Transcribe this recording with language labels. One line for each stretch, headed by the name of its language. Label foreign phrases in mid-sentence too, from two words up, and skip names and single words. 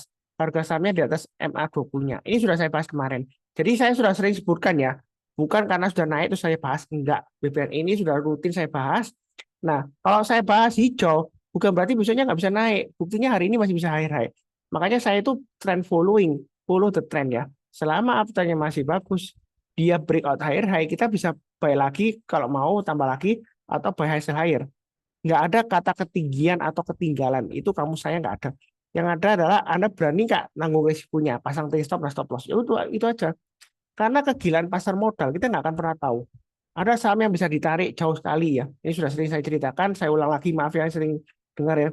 Indonesian: Harga sahamnya di atas MA20-nya. Ini sudah saya bahas kemarin. Jadi saya sudah sering sebutkan ya. Bukan karena sudah naik itu saya bahas. Enggak. BBNI ini sudah rutin saya bahas. Nah, kalau saya bahas hijau, bukan berarti besoknya nggak bisa naik. Buktinya hari ini masih bisa high. Makanya saya itu
English: trend following. Follow the trend
Indonesian: ya. Selama uptrendnya masih bagus, dia
English: breakout high,
Indonesian: kita bisa buy lagi kalau mau tambah lagi atau
English: buy high sell higher.
Indonesian: Nggak ada kata ketinggian atau ketinggalan. Itu kamu saya nggak ada. Yang ada adalah Anda berani nggak nanggung risikonya, pasang
English: trailing stop
Indonesian: dan
English: stop loss.
Indonesian: Ya itu aja. Karena kegilaan pasar modal kita nggak akan pernah tahu. Ada saham yang bisa ditarik jauh sekali ya. Ini sudah sering saya ceritakan. Saya ulang lagi, maaf ya sering dengar ya.